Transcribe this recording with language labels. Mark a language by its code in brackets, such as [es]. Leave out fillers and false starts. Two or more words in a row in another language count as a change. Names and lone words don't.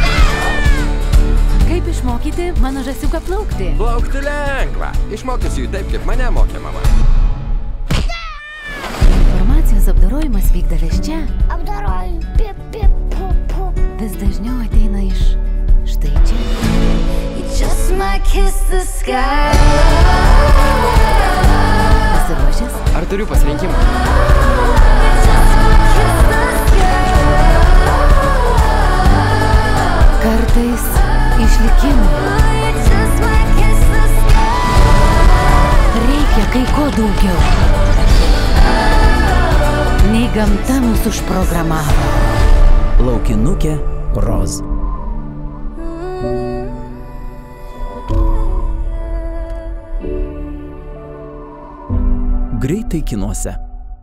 [lt] Kaip išmokyti mano žąsiuką plaukti? Plaukti lengva. Išmokysiu jų taip, kaip mane mokė mama. Informacijos apdorojimas vykdavęs čia Apdaroju. Pip, pip, pup, pup. vis dažniau ateina iš štai čia. [en] You just might kiss the sky. [lt] Pasiruošęs? Ar turiu pasirinkimą? [en] Kiss the sky. [lt] Kartais išlikimui [en] You just might kiss the sky. [lt] reikia kai ko daugiau, nei gamta mus užprogramavo. Laukinukė Roz. Greitai kinuose.